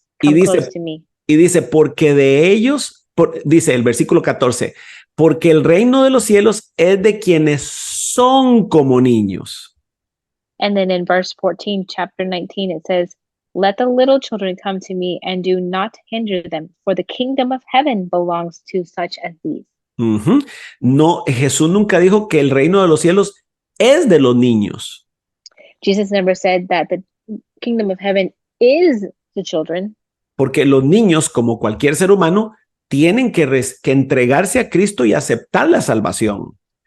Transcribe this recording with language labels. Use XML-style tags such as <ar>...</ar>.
<es>Y</es> <en>come</en> <es>dice,</es> <en>close to me.</en> <es>Y dice, porque de ellos, dice el versículo 14, porque el reino de los cielos es de quienes son como niños.</es> <en>And then in verse 14, chapter 19, it says, let the little children come to me and do not hinder them, for the kingdom of heaven belongs to such as these.</en> <es>No, Jesús nunca dijo que el reino de los cielos es de los niños.</es> <en>Jesus never said that the kingdom of heaven is the children.</en> <es>Porque los niños, como cualquier ser humano, tienen que entregarse a Cristo y aceptar la salvación.</es>